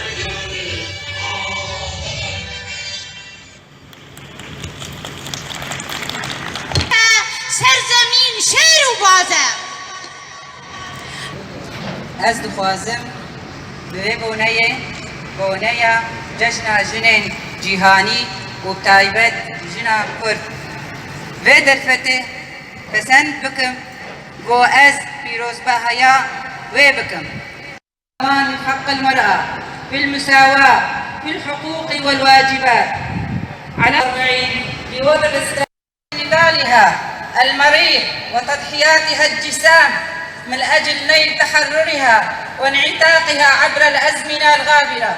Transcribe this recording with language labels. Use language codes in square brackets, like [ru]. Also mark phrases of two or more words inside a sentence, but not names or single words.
[ku] سەرزەمین شێر و بازە ئەس دخوازم بوێ بۆنەیە جەژنا ژنên جیهانی و بتایبەت ژنا کورد vê derfetê pesend bikim got ez pîrozbahaya wê bikim. [ar] حق المرأة في المساواة في الحقوق والواجبات على بوضع نضالها المريح وتضحياتها الجسام من أجل نيل تحررها وانعتاقها عبر الأزمنة الغابرة.